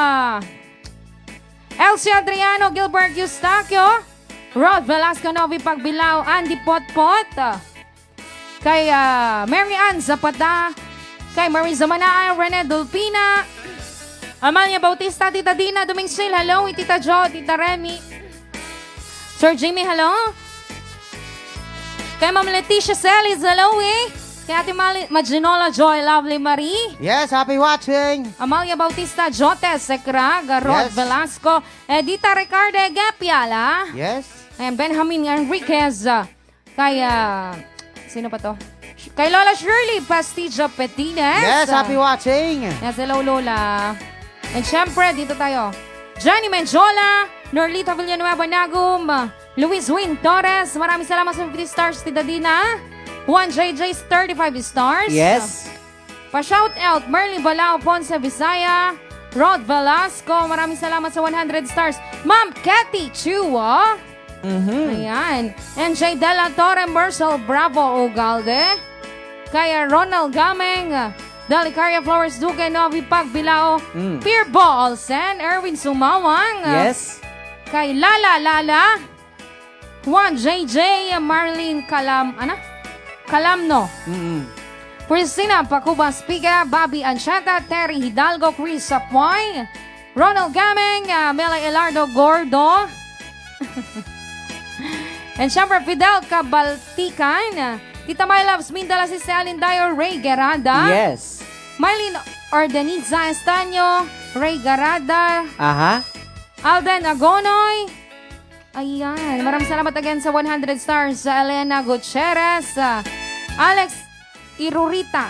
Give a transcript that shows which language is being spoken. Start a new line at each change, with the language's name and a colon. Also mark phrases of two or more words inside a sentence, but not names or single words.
Filipino: Elsie Adriano, Gilbert Eustaquio, Rod Velasco Novi Pagbilao, Andy Potpot, kay Mary Ann Zapata, kay Marisa Manaay, Rene Dulpina, Amalia Bautista, Tita Dina, Dumingsil, hello, Tita Jo, Tita Remy, Sir Jimmy, hello, kay Ma'am Leticia Celis, hello kay Ate Maginola Joy, Lovely Marie,
English: Yes, happy watching.
Filipino: Amalia Bautista, Jotes Secrag, Rod
English: Yes.
Filipino: Velasco, Edita Ricarde Gapiala,
English: Yes.
Filipino: and Benjamin Enriquez, kay, sino pa to? Kay Lola Shirley Pastijo Petines.
English: Yes, happy watching. Yes, hello Lola. And
Filipino: syempre, dito tayo. Johnny Menjola, Norlita Villanueva Nagum, Luis Win Torres, maraming salamat sa 50 stars, Tita Dina. Juan JJ's 35 stars.
English: Yes.
Filipino: Pa-shout out, Merly Balao Ponce Visaya, Rod Velasco, maraming salamat sa 100 stars. Ma'am Cathy Chua. Ayan. And J. De La Torre Mercel Bravo Ugalde. Kaya Ronald Gameng, Delicaria Flores Duque, Novi Pagbilao, Pierre Olsen, Erwin Sumawang.
English: Yes.
Filipino: Kay Lala, Juan JJ, Marlene Calamno, Christina Pacuba Spiga, Bobby Ancheta, Terry Hidalgo, Chris Sapoy, Ronald Gameng, Mela Elardo Gordo, and syempre Fidel Cabaltican, Tita My Loves Mindala si Celine Dio, Ray Gerada,
English: Yes.
Filipino: Mylene Ordeniza Estanyo, Ray Garada, Aha. Alden Agonoy. Ayan. Maraming salamat again sa 100 stars sa Elena Gutierrez, Alex Irurita.